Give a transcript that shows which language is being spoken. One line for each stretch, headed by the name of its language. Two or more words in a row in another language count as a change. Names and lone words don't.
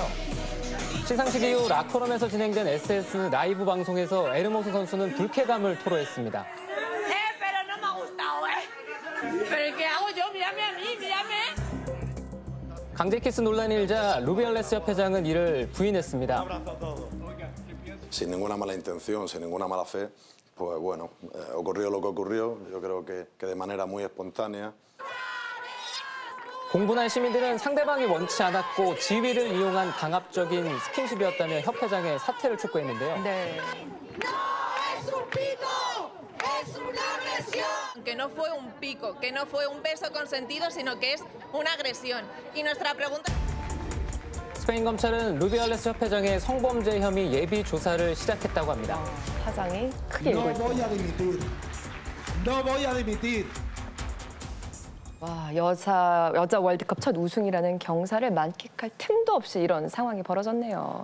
Korean: 시상식 이후 라커룸에서 진행된 SS 라이브 방송에서 에르모소 선수는 불쾌감을 토로했습니다. 강제 키스 논란이 일자 루비알레스 협회장은 이를 부인했습니다.
Spanish: Sin ninguna mala intención, sin ninguna mala fe, pues bueno, ocurrió lo que ocurrió. Yo creo que de manera muy espontánea.
Korean: 공분한 시민들은 상대방이 원치 않았고 지위를 이용한 강압적인 스킨십이었다며 협회장의 사퇴를 촉구했는데요. 네.
Spanish: Que no fue un pico, que no fue un beso consentido, sino que es una agresión. Y nuestra pregunta...
Korean: 스페인 검찰은 루비알레스 협회장의 성범죄 혐의 예비 조사를 시작했다고 합니다. 파장이 크게 일고 있습니다. 와, 여자 월드컵 첫 우승이라는 경사를 만끽할 틈도 없이 이런 상황이 벌어졌네요.